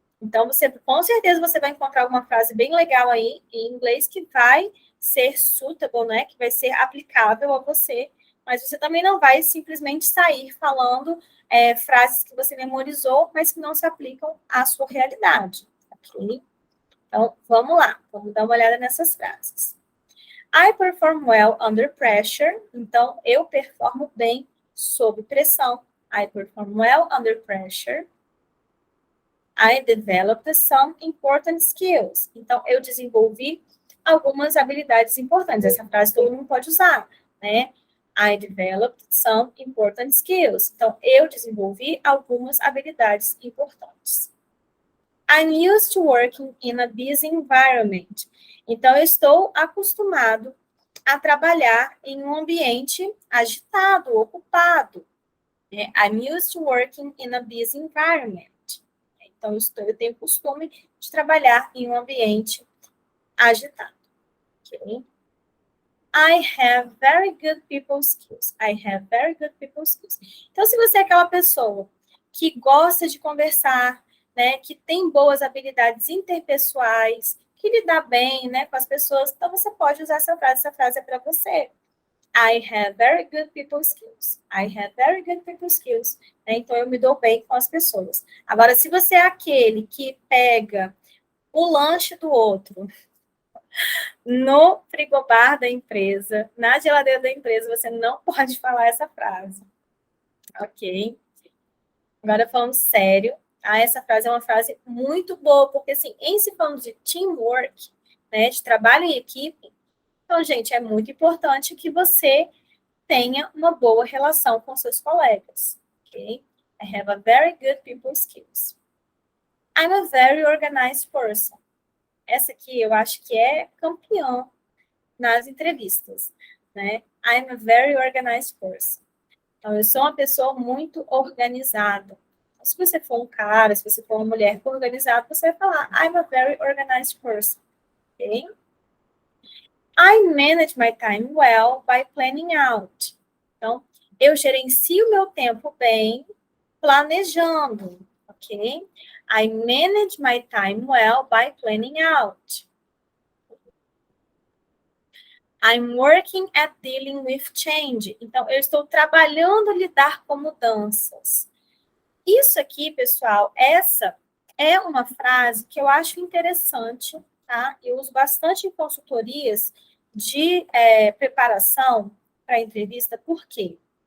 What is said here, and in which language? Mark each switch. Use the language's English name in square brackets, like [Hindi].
[Portuguese] Então, você, com certeza, você vai encontrar alguma frase bem legal aí em inglês que vai ser suitable, né, que vai ser aplicável a você, mas você também não vai simplesmente sair falando frases que você memorizou, mas que não se aplicam à sua realidade, ok? Então, vamos lá, vamos dar uma olhada nessas frases. [English] I perform well under pressure. [Portuguese] Então, eu performo bem sob pressão. [English] I perform well under pressure. I developed some important skills. [Portuguese] Então, eu desenvolvi algumas habilidades importantes. Essa frase todo mundo pode usar, né? [English] I developed some important skills. [Portuguese] Então, eu desenvolvi algumas habilidades importantes. [English] I'm used to working in a busy environment. [Portuguese] Então, eu estou acostumado a trabalhar em um ambiente agitado, ocupado. [English] I'm used to working in a busy environment. [Portuguese] Então, eu tenho costume de trabalhar em um ambiente agitado. [English] Okay? I have very good people skills. I have very good people skills. [Portuguese] Então, se você é aquela pessoa que gosta de conversar, né, que tem boas habilidades interpessoais, que lida bem, né, com as pessoas, então você pode usar essa frase. Essa frase é para você. I have very good people skills. I have very good people skills. Então, eu me dou bem com as pessoas. Agora, se você é aquele que pega o lanche do outro no frigobar da empresa, na geladeira da empresa, você não pode falar essa frase. Ok? Agora, falando sério, essa frase é uma frase muito boa, porque, assim, em se falando de teamwork, né, de trabalho em equipe, então, gente, é muito importante que você tenha uma boa relação com seus colegas, ok? [English] I have a very good people skills. I'm a very organized person. [Portuguese] Essa aqui eu acho que é campeã nas entrevistas, né? [English] I'm a very organized person. [Portuguese] Então, eu sou uma pessoa muito organizada. Então, se você for um cara, se você for uma mulher organizada, você vai falar [English] I'm a very organized person, [Portuguese] ok? [English] I manage my time well by planning out. [Portuguese] Então, eu gerencio meu tempo bem planejando, ok? [English] I manage my time well by planning out. I'm working at dealing with change. [Portuguese] Então, eu estou trabalhando lidar com mudanças. Isso aqui, pessoal, essa é uma frase que eu acho interessante, tá? Eu uso bastante em consultorias de preparação para entrevista. Por quê?